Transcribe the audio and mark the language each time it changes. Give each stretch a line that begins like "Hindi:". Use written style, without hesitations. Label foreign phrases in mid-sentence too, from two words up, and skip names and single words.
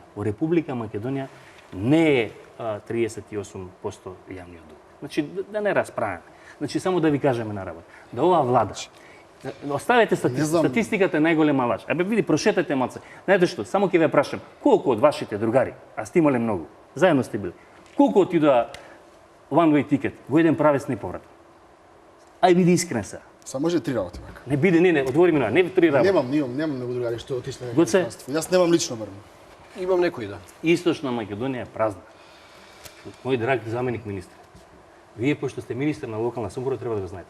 Macedonian: Во Република Македонија не е 38% јавниот дуг. Значи да не расправаме. Значи само да ви кажеме на работа. Да оваа влада оставете статистиката е најголема лаж. Абе види, прошетате малце. Знаете што, само ќе ве прашам, колку од вашите другари, а сте имале многу, заедно сте били, колку отидоа
English: one way ticket,
Macedonian: во еден правец неповратно? Ај биди искрен сега. Само може 3 работи вака. Не биде, не, отвори ми на, не 3 работи. Немам многу другари што отишле на Гоце? иностранство. Јас немам лично барем. Имам некој да. Источна Македонија е празна. Мој драг заменик министер. Вие пошто сте министер на локална самоуправа треба да го знаете.